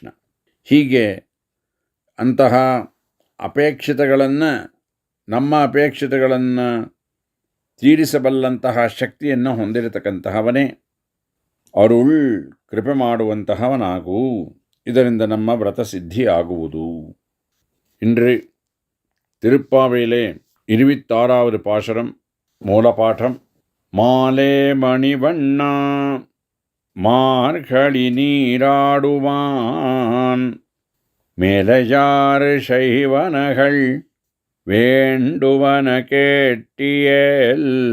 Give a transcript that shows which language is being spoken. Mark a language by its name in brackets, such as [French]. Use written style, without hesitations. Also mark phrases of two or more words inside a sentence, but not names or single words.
[Kannada] ಹೀಗೆ ಅಂತಹ ಅಪೇಕ್ಷಿತಗಳನ್ನು, ನಮ್ಮ ಅಪೇಕ್ಷಿತಗಳನ್ನು ತೀರಿಸಬಲ್ಲಂತಹ ಶಕ್ತಿಯನ್ನು ಹೊಂದಿರತಕ್ಕಂತಹವನೇ. ಅರುಳ್ ಕೃಪೆ ಮಾಡುವಂತಹವನಾಗು, ಇದರಿಂದ ನಮ್ಮ ವ್ರತ ಸಿದ್ಧಿಯಾಗುವುದು. [Tamil] இன்று திருப்பாவையிலே 26வது பாசுரம் மூலபாఠம். மாலே மணிவண்ணா மார்கழி நீராடுவான், மேலையாறு சைவனகள் வேண்டுவன கேட்டியல்,